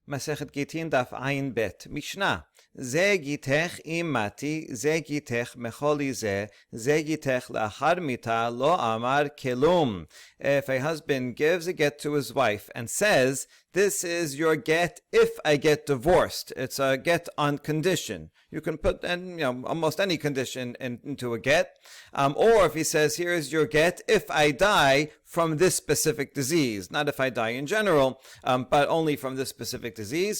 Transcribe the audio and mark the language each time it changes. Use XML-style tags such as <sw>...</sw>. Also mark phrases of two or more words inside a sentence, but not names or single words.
<he>מסכת גיטין דף עב משנה. זה גיטך אם מתי, זה גיטך מחולי זה גיטך לאחר מיתה לא אמר כלום.</he> <en>If a husband gives a get to his wife and says, "This is your get if I get divorced," it's a get on condition. You can put almost any condition into a get. Or if he says, "Here is your get if I die from this specific disease," not if I die in general, but only from this specific disease.</en>